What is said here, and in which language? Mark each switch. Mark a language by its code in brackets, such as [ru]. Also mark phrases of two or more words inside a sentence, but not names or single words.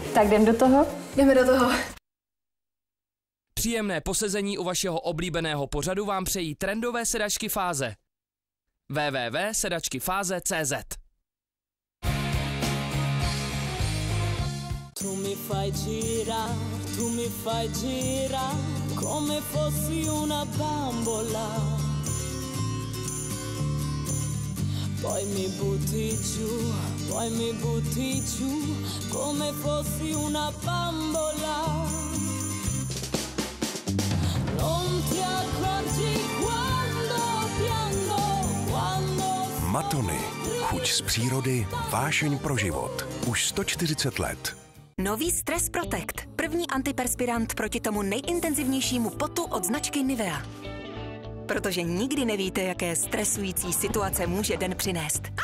[cs] Tak jdem do toho? Jdeme do toho. Příjemné posezení u vašeho oblíbeného pořadu vám přejí trendové sedačky Fáze. www.sedačkyfáze.cz. [it] Tu mi fai girar come fossi una bambola. Poi mi butti giù come fossi una bambola. Non ti accorgi quando piango, quando... [cs] Matony. Chuť z přírody, vášeň pro život. Už 140 let. Nový Stress Protect. První antiperspirant proti tomu nejintenzivnějšímu potu od značky Nivea. Protože nikdy nevíte, jaké stresující situace může den přinést.